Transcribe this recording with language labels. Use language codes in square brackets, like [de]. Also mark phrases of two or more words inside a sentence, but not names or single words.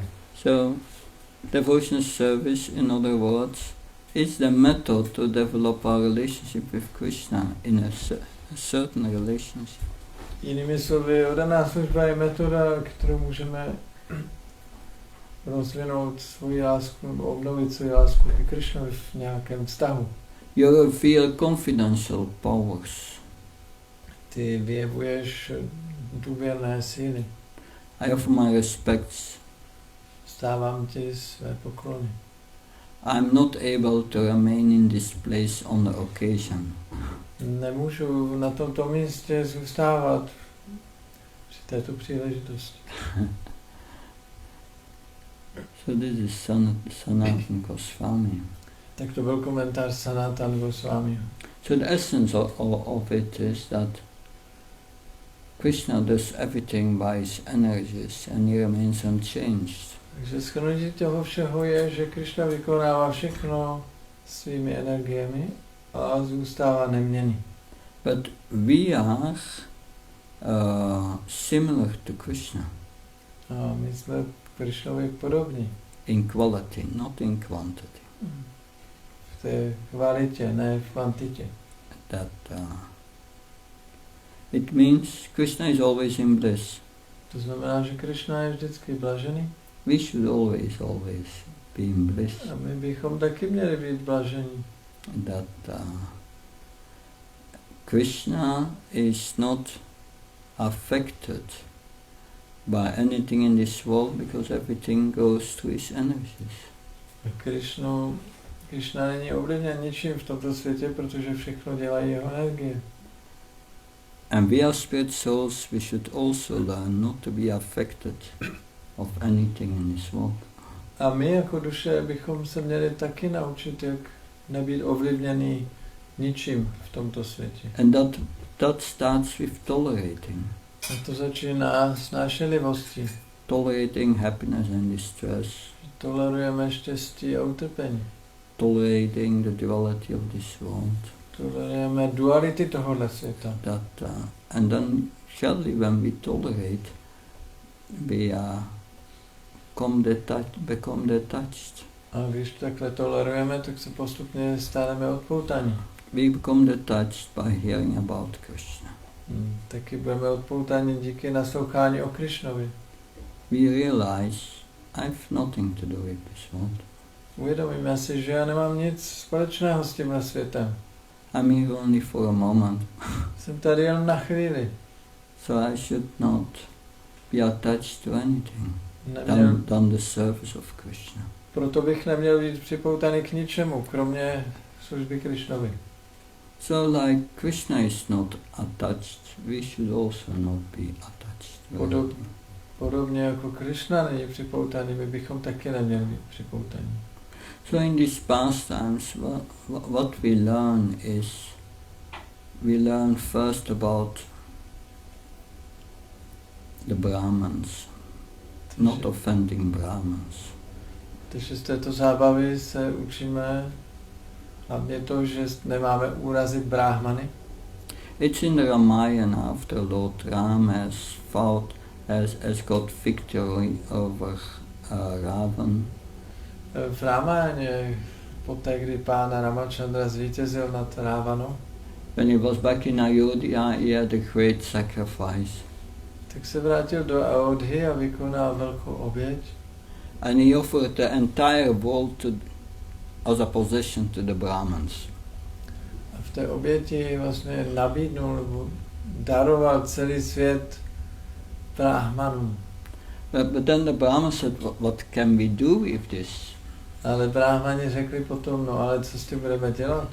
[en] So, devotional service, in other words, is the method to develop our relationship with Krishna in a certain relationship. [cs] Jinými slovy, oddaná služba je metoda, kterou můžeme rozvinout svoji lásku nebo obnovit svoji lásku ke Krišnovi v nějakém vztahu. [en] You reveal confidential powers. [cs] Ty vyjevuješ důvěrné síly. [en] I offer my respects. [cs] Stávám ti své poklony. [en] I'm not able to remain in this place on the occasion. [cs] Nemůžu na tomto místě zůstávat při této příležitosti. [en] So this is Sanatan Goswami. [cs] Tak to byl komentář Sanatan Goswami. [en] So the essence of it is that Krishna does everything by his energies and he remains unchanged. [cs] Takže shrnutí toho všeho je, že Krišna vykonává všechno svými energiemi a zůstává neměnný. [en] But we are similar to Krishna. [cs] A my jsme Krišnovi podobní. [en] In quality, not in quantity. [cs] V té kvalitě, ne v kvantitě. [en] That it means Krishna is always in bliss. [cs] To znamená, že Krišna je vždycky blažený. [en] We should always be in bliss. [cs] A my bychom taky měli být blažení. [en] That Krishna is not affected by anything in this world because everything goes through his energies. [cs] Krišna není ovlivněn ničím v tomto světě, protože všechno dělají jeho energie. [en] And we are spirit souls, we should also learn not to be affected of anything in this world. [cs] A my jako duše bychom se měli taky naučit, jak nebýt ovlivněný ničím v tomto světě. [en] And that starts with tolerating. [cs] A to začíná snášenlivostí. [en] Tolerating happiness and distress. [cs] Tolerujeme štěstí a utrpení. [en] Tolerating the duality of this world. [cs] Tolerujeme duality tohohle světa. [en] And then surely when we tolerate, we become detached. [cs] A když takhle tolerujeme, tak se postupně staneme odpoutaní. [en] We become detached by hearing about Krishna. [cs] Taky budeme odpoutaní díky naslouchání o Krišnovi. [en] We realize I have nothing to do with this world. [cs] Uvědomíme si, že já nemám nic společného s tímhle světem. [en] I'm here only for a moment. [cs] Jsem tady jen na chvíli. [en] So I should not be attached to anything than the service of Krishna. [cs] Proto bych neměl být připoutaný k ničemu, kromě služby Krišnovi. [en] So like Krishna is not attached, we should also not be attached. [cs] Podobně jako Krišna není připoutaný, my bychom taky neměli být připoutaní. [en] So in these pastimes, what we learn is, we learn first about the Brahmins, not offending Brahmins. [cs] Takže z této zábavy se učíme hlavně to, že nemáme urazit Brahmany. [en] It's in the Ramayana after Lord Ram has got victory over Ravan. [cs] V Ramayaně, poté, kdy pána Ramachandra zvítězil nad Rávanou, [en] when he was back in Ayodhya, he had a great sacrifice. [cs] Tak se vrátil do Ayodhy a vykonal velkou oběť. [en] And he offered the entire world as a possession to the Brahmins. [cs] A v té oběti vlastně nabídnul nebo daroval celý svět Brahmanům. [en] But then the Brahmins said, what can we do with this? [cs] Ale Brahmani řekli potom, no ale co s tím budeme dělat?